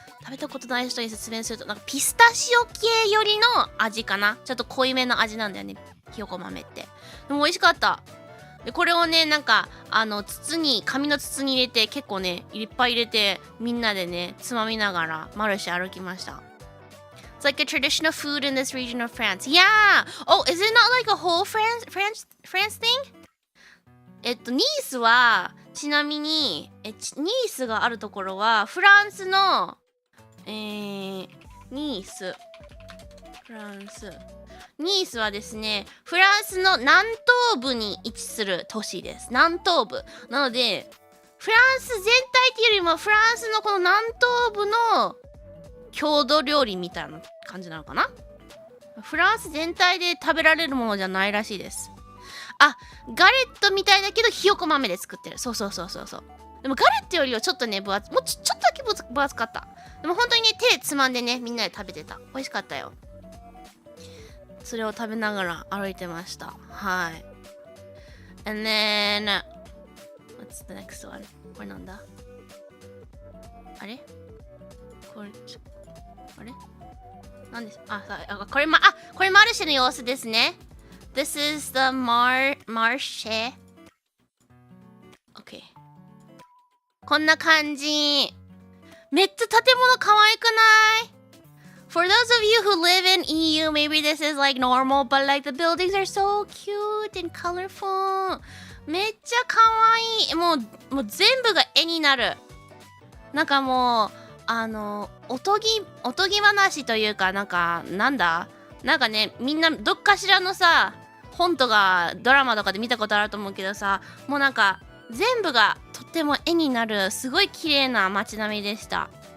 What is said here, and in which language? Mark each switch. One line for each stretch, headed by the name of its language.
Japanese: 食べたことない人に説明すると、なんかピスタチオ系よりの味かな。ちょっと濃いめの味なんだよね、ひよこ豆って。でも美味しかった。で、これをね、なんか、紙の筒に入れて、結構ね、いっぱい入れて、みんなでね、つまみながら、マルシェ歩きました。
English: It's like a traditional food in this region of France. Yeah! Oh, is it not like a whole France thing?
Japanese: ニースは、ちなみに、ニースがあるところは、フランスの、ニースはですね、フランスの南東部に位置する都市です。南東部。なので、フランス全体っていうよりも、フランスのこの南東部の郷土料理みたいな感じなのかな。フランス全体で食べられるものじゃないらしいです。あ、ガレットみたいだけど、ひよこ豆で作ってる。そう。でもガレットよりはちょっとね、もうちょっとだけ分厚かった。でも本当にね、手つまんでね、みんなで食べてた。美味しかったよ。それを食べながら歩いてました。はい。
English: And then, what's the next one?
Japanese: これなんだ？あれなんです？これマルシェの様子ですね。
English: This is the marché. Okay.
Japanese: こんな感じ。めっちゃ建物可愛くない？
English: For those of you who live in EU, maybe this is like normal, but like the buildings are so cute and colorful.
Japanese: めっちゃ可愛い。もう全部が絵になる。なんかもう、おとぎ話というか、なんかね、みんなどっかしらのさ、本とかドラマとかで見たことあると思うけどさ、もうなんか全部がとっても絵になるすごい綺麗な街並みでした。